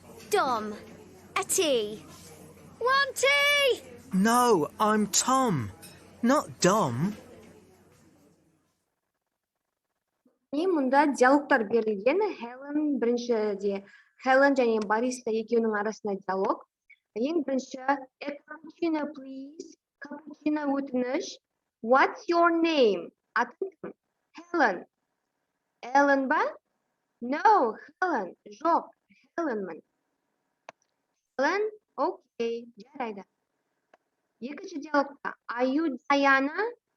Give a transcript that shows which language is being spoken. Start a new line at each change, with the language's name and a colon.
English: Dom. A tea. 1 tea! No, I'm Tom. Not Dom.
Kazakh: Мұнда диалогтар берілген. Helen біріншіде, Helen және бариста екеуінің арасында диалог. Ең бірінші,
English: a cappuccino please.
Kazakh: Cappuccino өтініш.
English: What's your name?
Kazakh: Атың кім?
English: Helen. Ellen ба? No, Helen.
Kazakh: Жоқ, Helenмін. Helen, окей, жарайды. Екінші диалогта,
English: are you Diana?